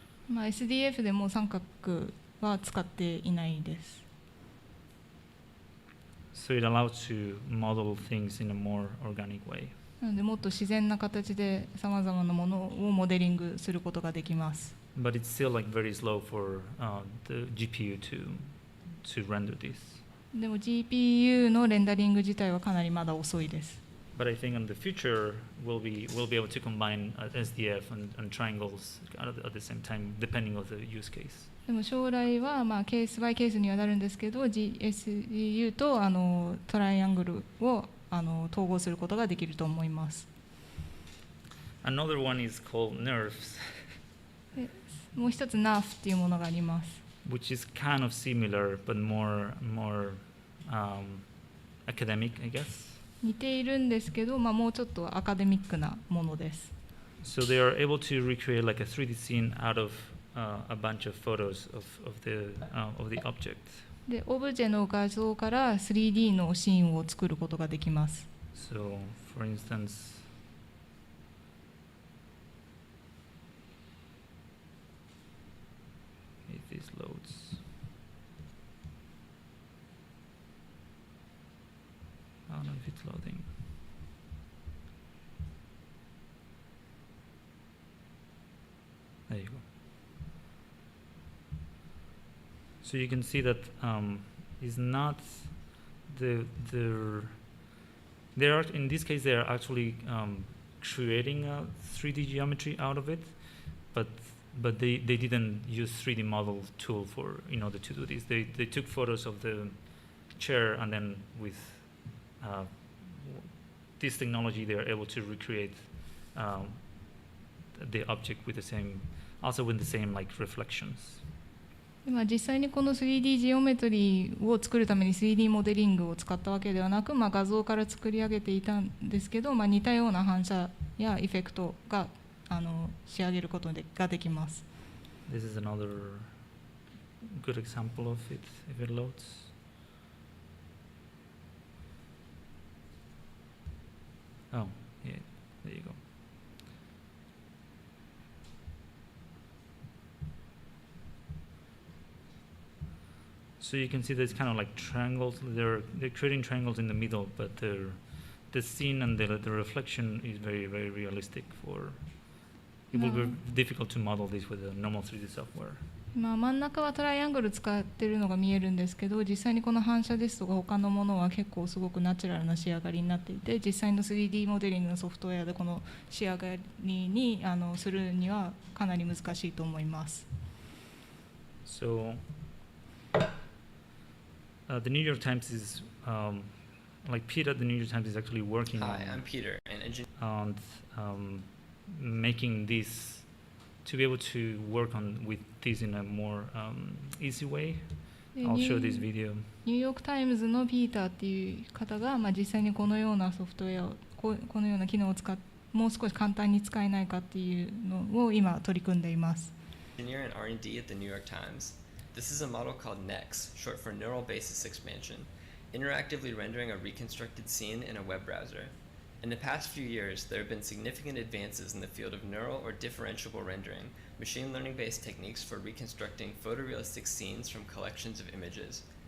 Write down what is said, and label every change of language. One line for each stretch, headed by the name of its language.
Japanese: SDF でも三角は使っていないです。
English: So it allows to model things in a more organic way.
Japanese: なのでもっと自然な形でさまざまなものをモデリングすることができます。
English: But it's still like very slow for the GPU to render this.
Japanese: でも GPU のレンダリング自体はかなりまだ遅いです。
English: But I think in the future we'll be able to combine SDF and triangles at the same time, depending on the use case.
Japanese: でも将来はケースバイケースにはなるんですけど、GSU とトライアングルを統合することができると思います。
English: Another one is called nerfs,
Japanese: でもう一つ NAF っていうものがあります。
English: which is kind of similar but more academic, I guess.
Japanese: 似ているんですけど、もうちょっとアカデミックなものです。
English: So they are able to recreate like a 3D scene out of a bunch of photos of the object.
Japanese: で、オブジェの画像から 3D のシーンを作ることができます。
English: So, for instance, if this loads, I don't know if it's loading. There you go. So you can see that is not they are in this case they are actually creating a 3D geometry out of it, but they didn't use 3D model tool for in order to do this. They took photos of the chair and then with this technology, they are able to recreate the object with the same, also with the same like reflections.
Japanese: 今実際にこの 3D ジオメトリーを作るために 3D モデリングを使ったわけではなく、画像から作り上げていたんですけど、似たような反射やエフェクトが仕上げることができます。
English: This is another good example of it if it loads. Oh, yeah, there you go. So you can see there's kind of like triangles. They're creating triangles in the middle, but the scene and the reflection is very, very realistic. It will be difficult to model this with a normal 3D software.
Japanese: 真ん中はトライアングル使ってるのが見えるんですけど、実際にこの反射ですとか他のものは結構すごくナチュラルな仕上がりになっていて、実際の 3D モデリングのソフトウェアでこの仕上がりにするにはかなり難しいと思います。
English: So, the New York Times is like Peter. The New York Times is actually working. Hi, I'm Peter, an engineer. On making this to be able to work on with this in a more easy way. I'll show this video.
Japanese: ニューヨークタイムズのピーターっていう方が、実際にこのようなソフトウェアをこのような機能を使ってもう少し簡単に使えないかっていうのを今取り組んでいます。
English: Engineer and R&D at the New York Times. This is a model called NEX, short for Neural Basis Expansion, interactively rendering a reconstructed scene in a web browser. In the past few years, there have been significant advances in the field of neural or differentiable rendering, machine learning-based techniques for reconstructing photorealistic scenes from collections of images.